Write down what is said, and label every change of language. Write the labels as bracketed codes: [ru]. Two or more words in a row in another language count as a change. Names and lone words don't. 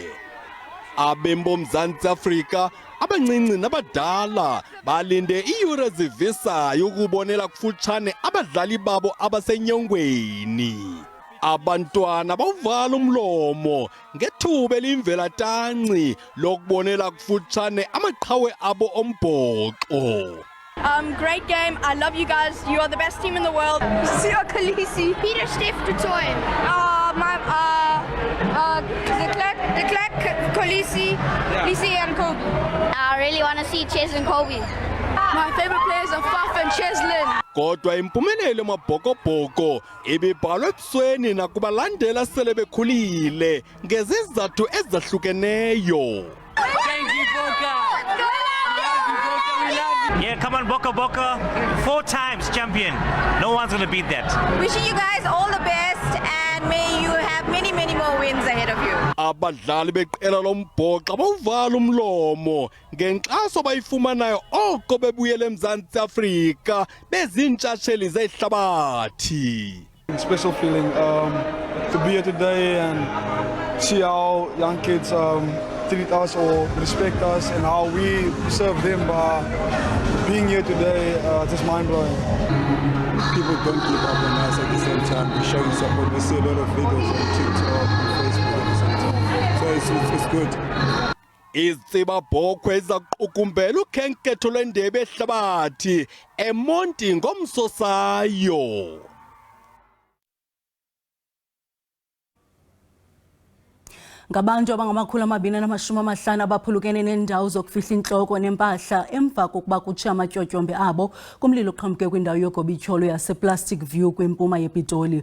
[xh] Abembo Mzantsi Afrika abancinci nabadala balinde iiyure ezivisayo ukubonela kufutshane abadlali babo abasenyongweni. Abantwana bawuvala umlomo ngethuba elimvelatanci lokubonela kufutshane amaqhawe abo ombhoxo. [en] Great game. I love you guys. You are the best team in the world. Siya Kolisi. Peter Steph Dutoy. The Clark Kolisi, Lisi and Kobe. I really want to see Ches and Kobe. My favorite players are Faf and Cheslin. [xh] Kodwa impumelelo amabhokobhoko ibibhalwe ebusweni nakubalandela sele bekhulile ngezizathu ezahlukeneyo. [en] Thank you, Boca. Yeah, come on, Boca Boca. 4 times champion. No one's going to beat that. Wishing you guys all the best and may you have many, many more wins ahead of you. [xh] Abadlali beqela lombhoxo bawuvala umlomo ngenkxaso bayifumanayo oko bebuyele eMzantsi Afrika bezintshatsheli zehlabathi. [en] Special feeling to be here today and see how young kids treat us or respect us and how we serve them by being here today. Just mind-blowing. People don't give up on us at the same time. We're showing support. We see a lot of videos on TikTok, on Facebook at the same time. So it's good. [xh] Izibabhokwe ezaqukumbela ukhenketho lwendebe yehlabathi eMonti ngomsosayo. Ngabantu abangama250 abaphulukene nendawo zokufihla inhloko nempahla emva kokuba kutsha amatyotyombe abo kumlilo oqhamuke kwindawo yogobityholo yasePlastic View kwimpuma yePitoli.